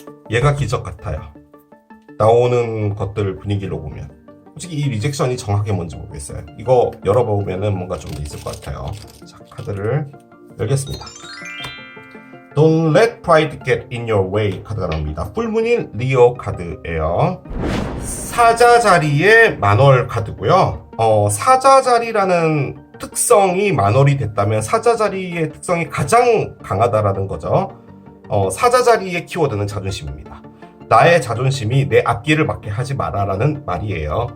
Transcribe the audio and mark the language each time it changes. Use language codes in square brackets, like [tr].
[ko] 얘가 기적 같아요. 나오는 것들 분위기로 보면. 솔직히 이 리젝션이 정확하게 뭔지 모르겠어요. 이거 열어보면은 뭔가 좀 있을 것 같아요. 자, 카드를 열겠습니다. [en] Don't let pride get in your way [ko] 카드가 나옵니다. 풀문인 리오 카드예요. 사자 자리의 만월 카드고요. 사자 자리라는 특성이 만월이 됐다면 사자 자리의 특성이 가장 강하다라는 거죠. 사자 자리의 키워드는 자존심입니다. 나의 자존심이 내 앞길을 막게 하지 마라라는 말이에요.